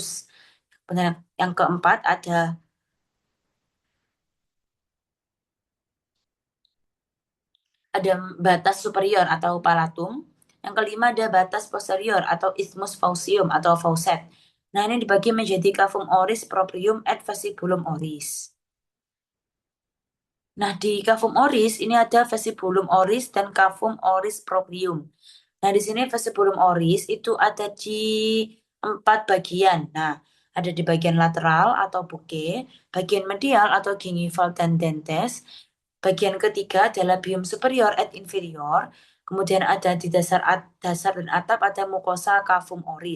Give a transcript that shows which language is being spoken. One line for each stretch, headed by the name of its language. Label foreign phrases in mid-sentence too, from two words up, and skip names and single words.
Indonesian: Kemudian yang keempat ada batas superior atau palatum. Yang kelima ada batas posterior atau
Latin: isthmus faucium
Indonesian: atau faucet. Nah, ini dibagi menjadi
Latin: cavum oris proprium et vestibulum oris.
Indonesian: Nah, di
Latin: cavum oris
Indonesian: ini ada
Latin: vestibulum oris
Indonesian: dan
Latin: cavum oris proprium.
Indonesian: Nah, di sini
Latin: vestibulum oris
Indonesian: itu ada di 4 bagian. Nah, ada di bagian lateral atau buke, bagian medial atau gingival dan dentes, bagian ketiga adalah
Latin: bium superior et inferior,
Indonesian: kemudian ada di dasar dan atap ada mukosa
Latin: cavum oris.